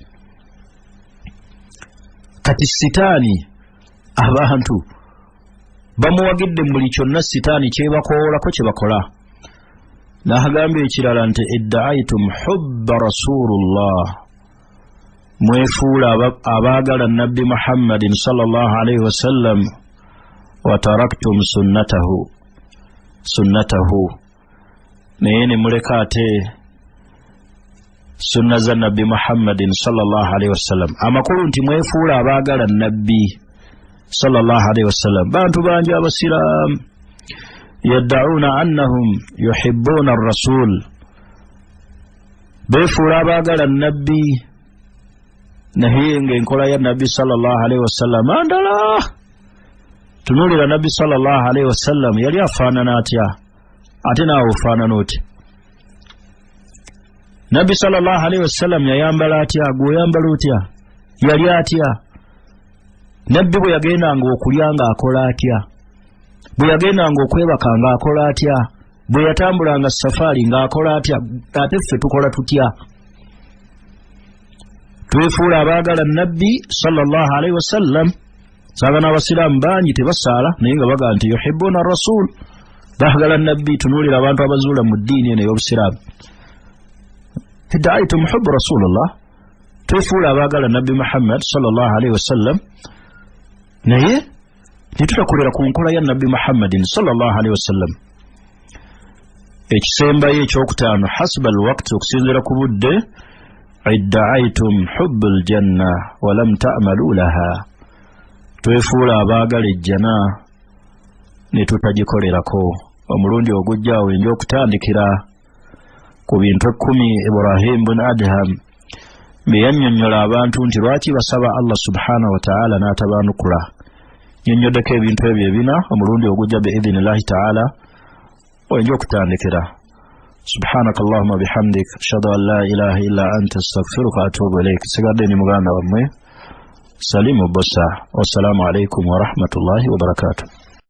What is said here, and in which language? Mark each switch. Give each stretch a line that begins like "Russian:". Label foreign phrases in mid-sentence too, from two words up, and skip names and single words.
Ganda: kati sitaani abantu bamuwagidde mu buli kyonna sitaani kyebakoolako kyebakola. n'agamba ekirala nti
Arabic: ادعيتم حب رسول الله,
Ganda: mwefuula abaagala nabbi Muhammadin
Arabic: صلى الله عليه وسلم, وتركتم سنته,
Ganda: naye ne muleka ate sunna za nabbi Muhammadin
Arabic: صلى الله عليه وسلم.
Ganda: amakulu nti mwefuula abaagala nabbi
Arabic: صلى الله عليه وسلم.
Ganda: bantu bangi abasiraamu
Arabic: يدعون أنهم يحبون الرسول,
Ganda: beefuula abaagala nabbi, naye ng'enkola ya nabbi
Arabic: صلى الله عليه وسلم
Ganda: andala. tunuulira nabbi
Arabic: صلى الله عليه وسلم
Ganda: yali afaanana atya, ate naawe ofaanana oti? nabbi
Arabic: صلى الله عليه وسلم
Ganda: yayambala atya, gwe oyambala otya? yali atya? nabbi bwe yagendanga okulya ng'akola atya? bwe yagendanga okwebaka ng'akola atya? bwe yatambulanga safaari ng'akola atya? ate ffe tukola tutya? twefuula abaagala nabbi
Arabic: صلى الله عليه وسلم.
Ganda: saagana abasiraamu bangi tebasaala naye nga baga nti
Arabic: يحبون رسول,
Ganda: baagala nabbi. tunuulira abantu abazuula mu ddiini eno ey'obusiraamu,
Arabic: ادعيتم حب رسول الله
Ganda: twefuula abaagala nabbi Muhammad
Arabic: صلى الله عليه وسلم
Ganda: naye netutakolera ku nkola ya nabbi Muhammadin
Arabic: صلى الله عليه وسلم.
Ganda: Ekisembayo ekyokutaano
Arabic: حسب الوقت
Ganda: okusinziira ku budde
Arabic: ادعيتم حب الجنة ولم تعملوا لها
Ganda: twefuula abaagala ejjana ne tutagikolerako. Omulundi ogujjaawo enja okutandikira ku bintu 10 Ibrahim bin Adham bye yannyonnyola abantu nti lwaki basaba
Arabic: الله سبحانه وتعالى
Ganda: n'atabaanukula. Nnyonnyoddeko ebintu ebyo ebina omulundi ogujja
Arabic: بإذن الله تعالى
Ganda: wenja okutandikira.
Arabic: سبحانك اللهم وبحمدك أشهد أن لا إله إلا أنت أستغفرك وأتوب إليك.
Ganda: Sigadde ni muganda wammwe Salimu Bossa.
Arabic: والسلام عليكم ورحمة الله وبركاته.